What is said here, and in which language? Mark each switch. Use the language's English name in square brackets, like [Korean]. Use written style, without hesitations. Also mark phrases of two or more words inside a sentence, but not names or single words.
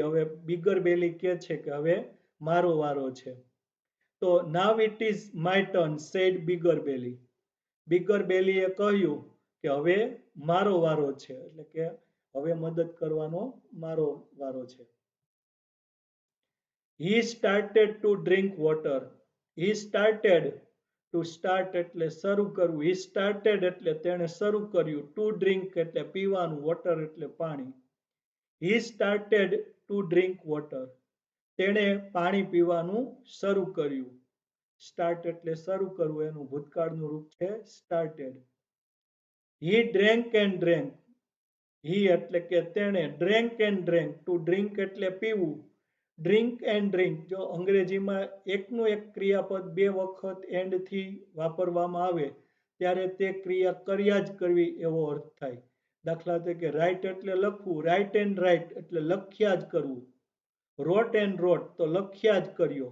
[Gujarati] હવે બિગર બેલી કહે છે કે હવે મારો વારો છે. [English] તો now it is my turn, said Bigger Belly. [Gujarati] બિગર બેલીએ કહ્યું કે હવે મારો વારો છે, એટલે કે હવે મદદ કરવાનો મારો વારો છે. [English] He started to drink water. He started, to start [Gujarati] એટલે શરૂ કરવું, [English] he started [Gujarati] એટલે તેણે શરૂ કર્યું, [English] to drink [Gujarati] એટલે પીવાનું, water એટલે પાણી. [English] He started to drink water. [Gujarati] તેણે પાણી પીવાનું શરૂ કર્યું. સ્ટાર્ટ એટલે શરૂ કરવું, એનું ભૂતકાળનું રૂપ છે started. [English] He drank and drank. He [Gujarati] એટલે કે તેણે, [English] drank and drank, to drink [Gujarati] એટલે પીવું, [English] drink and drink, [Gujarati] જો અંગ્રેજીમાં એકનું એક ક્રિયાપદ બે વખત એન્ડ થી વાપરવામાં આવે ત્યારે તે ક્રિયા કર્યા જ કરવી એવો અર્થ થાય. દાખલા તરીકે રાઇટ એટલે લખવું, [English] write and write [Gujarati] એટલે લખ્યા જ કરવું, [English] wrote and wrote [Gujarati] તો લખ્યા જ કર્યો.